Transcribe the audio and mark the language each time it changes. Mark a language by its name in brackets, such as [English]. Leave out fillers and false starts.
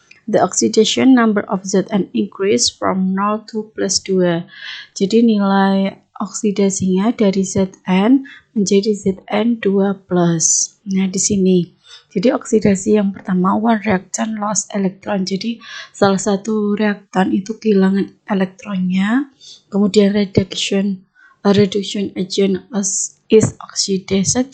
[English] The oxidation number of Zn increase from 0 to +2. [Indonesian] Jadi nilai oksidasinya dari Zn menjadi Zn2+. Nah, di sini. Jadi oksidasi yang pertama, [English] one reactant lost electron. [Indonesian] Jadi salah satu reaktan itu kehilangan elektronnya. [English] Kemudian reduction agent is oxidized.